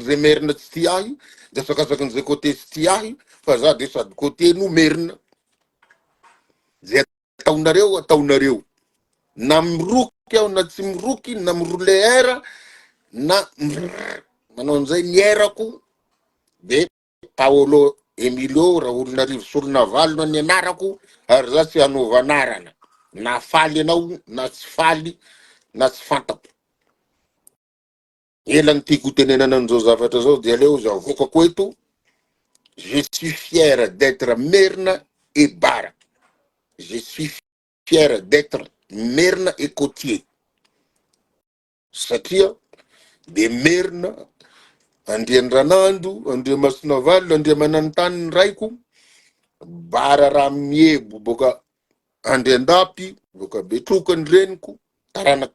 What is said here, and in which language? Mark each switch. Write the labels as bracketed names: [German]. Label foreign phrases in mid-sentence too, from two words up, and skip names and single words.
[Malagasy] zay merina tsy ty ahy de asakasaky ny zay côté tsy ty ahy fa za de sady côté no merina zay ataonareo na miroky aho na tsy miroky na mirole air na manao an'izay ny airako de Paolo Emilio Raolinarivo Solonavalo ny anarako ary za tsy hanova anarana na faly anao na tsy faly na tsy fantako ela ny tiako tenenana an'izao zavatra zao de aleo za vokako eto [French] je suis fier d'être merina et bara je suis fier d'être merina et côtier [Malagasy] satria de merina Andriandranando Andriamasinavalo Andriamanantany ny raiko bara raha miebo boka Andriandapy boka Betroka ny reniko taranako